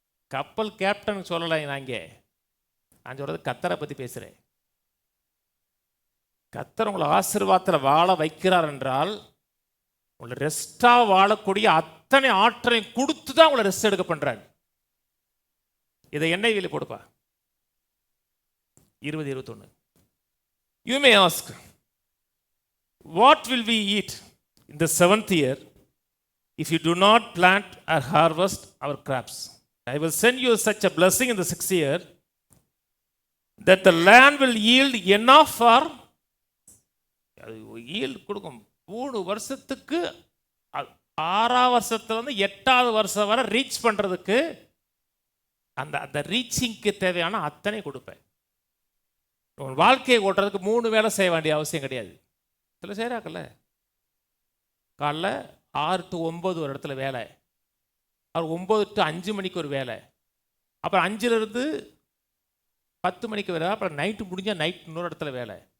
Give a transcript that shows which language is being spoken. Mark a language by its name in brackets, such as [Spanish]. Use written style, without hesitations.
[Tamil] கப்பல் கேப்டன் சொல்லலை, நான் சொல்றது கர்த்தரை பற்றி பேசுகிறேன். கர்த்தர் உங்களை ஆசீர்வாதத்தில் வாழ வைக்கிறார் என்றால் உங்களை ரெஸ்டாக வாழக்கூடிய அத்தனை ஆற்றலையும் கொடுத்து தான் உங்களை ரெஸ்ட் எடுக்க பண்ணுறாரு. இதை எண்ணெய் வீல் போடுப்பா. 20-21. [English] You may ask, what will we eat in the 7th year if you do not plant or harvest our crops? I will send you such a blessing in the 6th year that the land will yield enough for yield [Tamil] கொடுக்கும். 3 வருஷத்துக்கு 6ஆம் வருஷத்துலேருந்து 8ஆவது வருஷம் வரை reach பண்ணுறதுக்கு அந்த ரீச்சிங்க்கு தேவையான அத்தனை கொடுப்பேன். உன் வாழ்க்கையை ஓட்டுறதுக்கு 3 வேலை செய்ய வேண்டிய அவசியம் கிடையாது. சில செய்கிறாக்கல்ல, காலைல 6 to 9 ஒரு இடத்துல வேலை, அவர் 9 to 5 மணிக்கு ஒரு வேலை, அப்புறம் 5லேருந்து 10 மணிக்கு வேலை, அப்புறம் நைட்டு முடிஞ்சால் நைட் இன்னொரு இடத்துல வேலை.